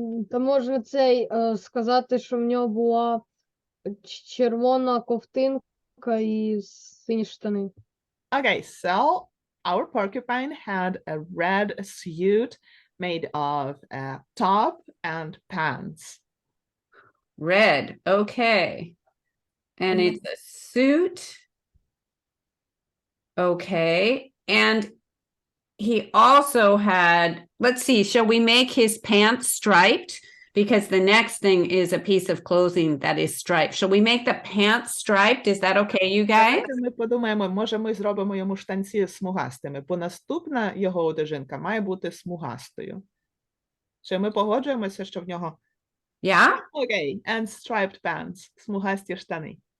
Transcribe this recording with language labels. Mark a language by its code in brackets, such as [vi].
[uk] Та можна сказати, що в нього була червона ковтинка і сині штани. [en] Okay, so our porcupine had a red suit made of a top and pants. Red. Okay. And Mhm. it's a suit. Okay. And he also had, let's see, shall we make his pants striped? Because the next thing is a piece of clothing that is striped. Shall we make the pants striped? Is that okay, you guys? [uk] Давайте ми подумаємо, може ми зробимо йому штанці смугастими, бо наступна його одежинка має бути смугастою. Чи ми погоджуємося, що в нього [en] Yeah? Okay, and striped pants, [uk] смугасті штани.